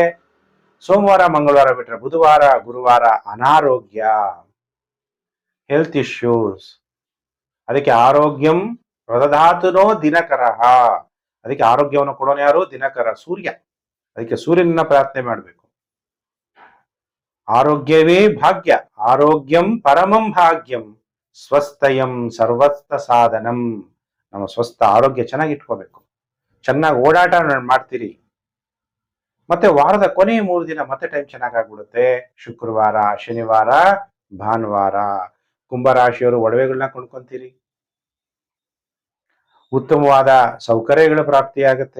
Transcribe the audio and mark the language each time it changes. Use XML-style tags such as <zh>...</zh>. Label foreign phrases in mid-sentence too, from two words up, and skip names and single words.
<kn>ಸೋಮವಾರ ಮಂಗಳವಾರ ಬಿಟ್ರೆ ಬುಧವಾರ ಗುರುವಾರ ಅನಾರೋಗ್ಯ,</kn> <en>health issues.</en> <sa>ಅದಕ್ಕೆ ಆರೋಗ್ಯಂ ಪ್ರದಧಾತುನೋ ದಿನಕರಃ.</sa> <kn>ಅದಕ್ಕೆ ಆರೋಗ್ಯವನ್ನು ಕೊಡೋನು ಯಾರು? ದಿನಕರ, ಸೂರ್ಯ. ಅದಕ್ಕೆ ಸೂರ್ಯನ ಪ್ರಾರ್ಥನೆ ಮಾಡಬೇಕು. ಆರೋಗ್ಯವೇ ಭಾಗ್ಯ,</kn> <sa>ಆರೋಗ್ಯಂ ಪರಮಂ ಭಾಗ್ಯಂ, ಸ್ವಸ್ಥಯಂ ಸರ್ವಸ್ಥ ಸಾಧನಂ.</sa> <kn>ನಮ್ಮ ಸ್ವಸ್ಥ ಆರೋಗ್ಯ ಚೆನ್ನಾಗಿ ಇಟ್ಕೋಬೇಕು. ಚೆನ್ನಾಗಿ ಓಡಾಟ ಮಾಡ್ತೀರಿ. ಮತ್ತೆ ವಾರದ ಕೊನೆ 3 ದಿನ ಮತ್ತೆ ಟೈಮ್ ಚೆನ್ನಾಗಾಗ್ಬಿಡುತ್ತೆ. ಶುಕ್ರವಾರ, ಶನಿವಾರ, ಭಾನುವಾರ. ಕುಂಭರಾಶಿಯವರು ಒಡವೆಗಳನ್ನ ಕೊಂಡ್ಕೊಂತೀರಿ. ಉತ್ತಮವಾದ ಸೌಕರ್ಯಗಳ ಪ್ರಾಪ್ತಿಯಾಗುತ್ತೆ.</kn>